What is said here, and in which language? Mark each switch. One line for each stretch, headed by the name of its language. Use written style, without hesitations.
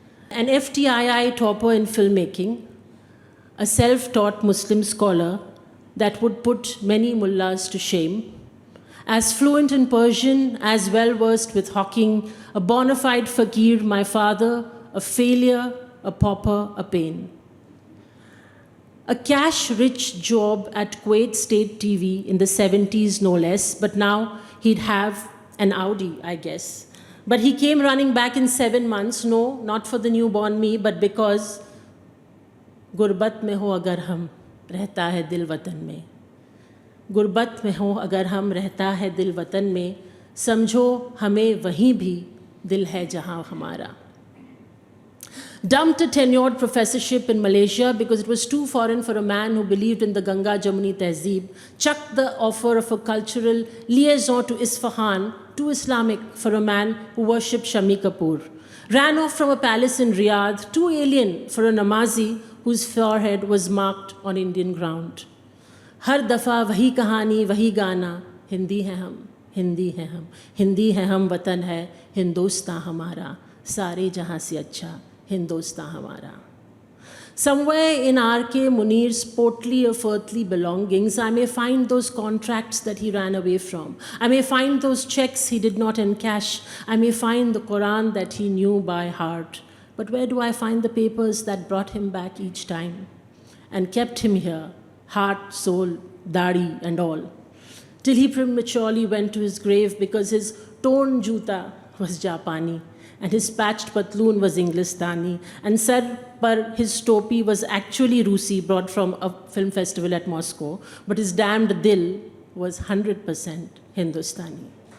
English: An FTII topper in filmmaking, a self-taught Muslim scholar that would put many mullahs to shame, as fluent in Persian, as well-versed with hawking, a bona fide fakir, my father, a failure, a pauper, a pain. A cash-rich job at Kuwait State TV in the 70s, no less, but now he'd have an Audi, I guess. But he came running back in 7 months, no, not for the newborn me, but because
Hindi: गुर्बत में हो अगर हम रहता है दिल वतन में, गुर्बत में हो अगर हम रहता है दिल वतन में, समझो हमें वहीं भी दिल है जहाँ हमारा.
English: Dumped a tenured professorship in Malaysia because it was too foreign for a man who believed in the Ganga Jamuni Tehzeeb, chucked the offer of a cultural liaison to Isfahan, too Islamic for a man who worshipped Shami Kapoor, ran off from a palace in Riyadh, too alien for a Namazi whose forehead was marked on Indian ground.
Hindi: हर दफ़ा वही कहानी वही गाना, हिंदी हैं हम, हिंदी हैं हम, हिंदी हैं हम, वतन है हिंदुस्तान हमारा, सारे जहाँ से अच्छा हिंदुस्तान हमारा.
English: Somewhere in R.K. Munir's portly of earthly belongings, I may find those contracts that he ran away from. I may find those checks he did not encash. I may find the Quran that he knew by heart. But where do I find the papers that brought him back each time and kept him here, heart, soul, dadi and all, till he prematurely went to his grave because his torn juta was Japani and his patched patloon was Englistani, and
Hindi: sir par
English: his topi was actually Rusi, brought from a film festival at Moscow, but his damned dil was 100% Hindustani.